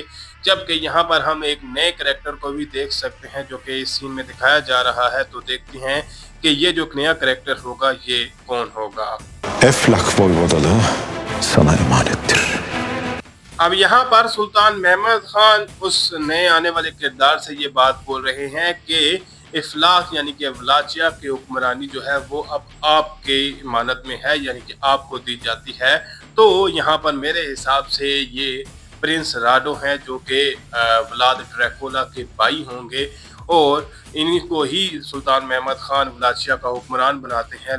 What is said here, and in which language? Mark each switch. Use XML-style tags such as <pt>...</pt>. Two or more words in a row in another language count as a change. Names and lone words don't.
<hi>जबकि यहाँ पर हम एक नए करैक्टर को भी देख सकते हैं जो कि इस सीन में दिखाया जा रहा है। तो देखते हैं कि ये जो नया करैक्टर होगा ये कौन होगा।</hi> <tr>Eflak voyvodalığı sana emanettir.</tr> <hi>अब यहाँ पर सुल्तान महमद खान उस नए आने वाले किरदार से ये बात बोल रहे हैं कि इफलाक यानी कि वलाचिया की हुक्मरानी जो है वो अब आपके इमानत में है, यानी कि आपको दी जाती है। तो यहाँ पर मेरे हिसाब से ये प्रिंस राडो हैं जो कि व्लाद ड्रैकुला के भाई होंगे और इन्हीं को ही सुल्तान महमद खान वलाचिया का हुक्मरान बनाते हैं।</hi>